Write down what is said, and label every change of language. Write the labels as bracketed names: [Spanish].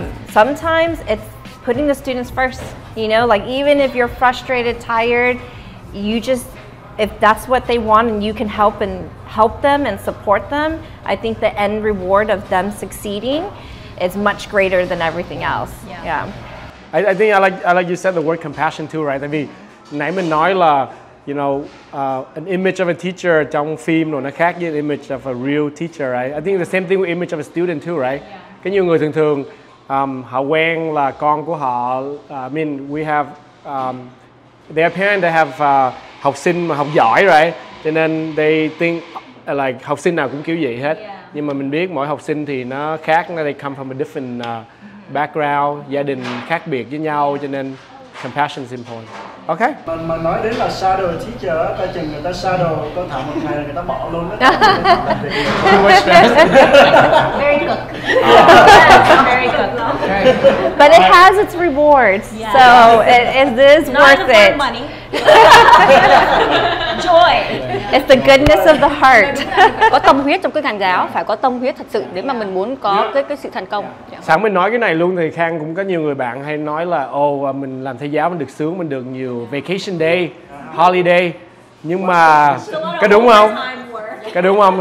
[English] Sometimes it's putting the students first. You know, like even if you're frustrated, tired, if that's what they want and you can help them and support them, I think the end reward of them succeeding is much greater than everything else. Yeah. I think I like you said the word compassion too, right? [Vietnamese] Tại vì nãy mình nói là [English] you know, an image of a teacher [Vietnamese] trong phim rồi nó khác với [English] an image of a real teacher, right? I think the same thing with image of a student too, right? [Vietnamese] Cái nhiều người thường họ quen là con của họ, [English] I mean, we have their parents, they have [Vietnamese] học sinh mà học giỏi, [English] right? [Vietnamese] Cho nên [English] they think like [Vietnamese] học sinh nào cũng kiểu vậy hết. Nhưng mà mình biết mỗi học sinh thì nó khác, [English] they come from a different background, [Vietnamese] gia đình khác biệt với nhau, cho nên [English] compassion is important. Okay. [Vietnamese] Mà nói đến là shadow teacher, ta chừng người ta shadow có thảo một ngày là người ta bỏ luôn đó. [English] Very cook. Very cook. But it has its rewards, so it is worth it. Money. Joy. It's the goodness of the heart. [Vietnamese] Có tâm huyết trong cái ngành giáo, phải có tâm huyết thật sự để mà mình muốn có cái sự thành công. Sẵn mình nói cái này luôn thì Khang cũng có nhiều người bạn hay nói là mình làm thầy giáo mình được sướng, mình được nhiều vacation day, holiday, nhưng mà cái đúng không? Cái đúng không?